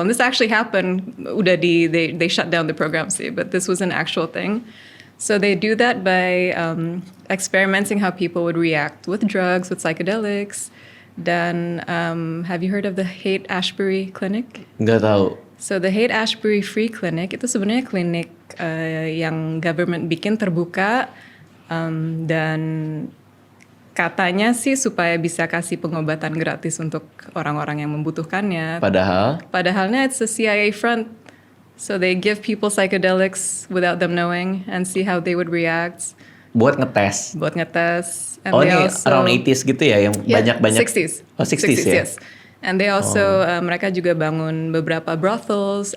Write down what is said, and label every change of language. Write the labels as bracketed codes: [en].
[en] And this actually happened. They shut down the program sih, but this was an actual thing. So they do that by experimenting how people would react with drugs, with psychedelics. Dan have you heard of the Haight-Ashbury Clinic? [id] Nggak tahu. So the Haight-Ashbury Free Clinic itu sebenarnya klinik yang government bikin terbuka, dan katanya sih supaya bisa kasih pengobatan gratis untuk orang-orang yang membutuhkannya. Padahalnya [en] it's a CIA front. So they give people psychedelics without them knowing and see how they would react. [id] Buat ngetes. [en] And [id] ini around 80s gitu ya, yang banyak-banyak. [en] 60s. [id] Oh, 60s ya? [en] Yes. And they also, [id] mereka juga bangun beberapa [en] brothels.